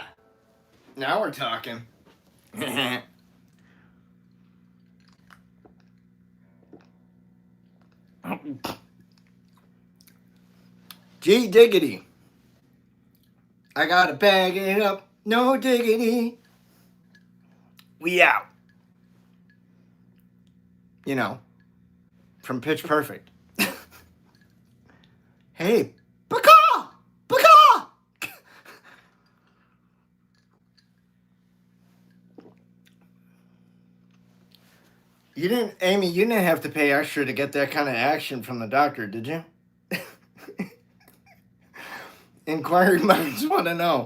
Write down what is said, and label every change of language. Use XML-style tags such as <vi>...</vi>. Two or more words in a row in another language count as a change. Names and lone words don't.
<en>Now we're talking. Gee diggity. I gotta bag it up. No diggity. We out. You know, from Pitch Perfect. Hey, Baka! Baka! Amy, you didn't have to pay extra to get that kind of action from the doctor, did you? Inquiring minds want to know.</en>